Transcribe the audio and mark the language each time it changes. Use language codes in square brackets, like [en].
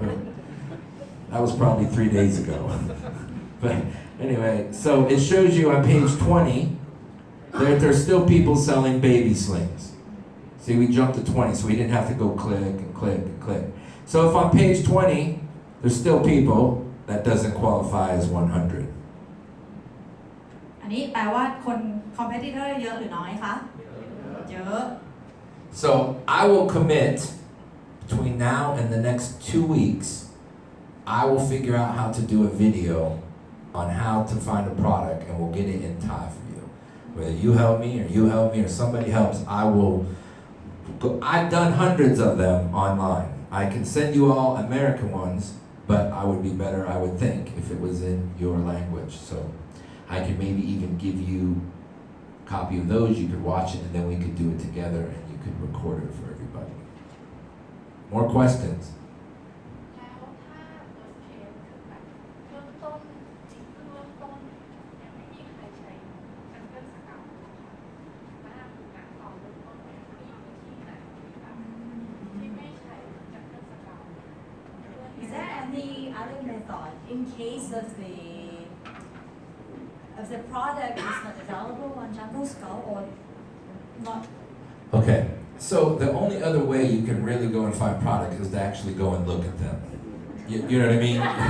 [en] But that was probably 3 days ago. But anyway, so it shows you on page 20 that there's still people selling baby slings. See, we jumped to 20, so we didn't have to go click and click and click. So if on page 20, there's still people, that doesn't qualify as 100. [th] อันนี้แปลว่าคน competitor เยอะหรือน้อยคะ เยอะ [en] So I will commit between now and the next 2 weeks I will figure out how to do a video on how to find a product and we'll get it in Thai for you. Whether you help me or somebody helps, I've done hundreds of them online. I can send you all American ones, but I would be better, I would think, if it was in your language. So I could maybe even give you a copy of those, you could watch it, and then we could do it together and you could record it for everybody. More questions? [th] แล้วถ้า [en] worst case [th] คือแบบเริ่มต้นจริงเพิ่งเริ่มต้นยังไม่มีใครใช้จังเกิลสเกาต์ค่ะแล้วคือการต่อเริ่มต้นเนี่ยมีวิธีไหนที่แบบที่ไม่ใช้จังเกิลสเกาต์ [en] Is there any other method in case of the product is not available on Jungle Scout or not? Okay, so the only other way you can really go and find products is to actually go and look at them. You know what I mean?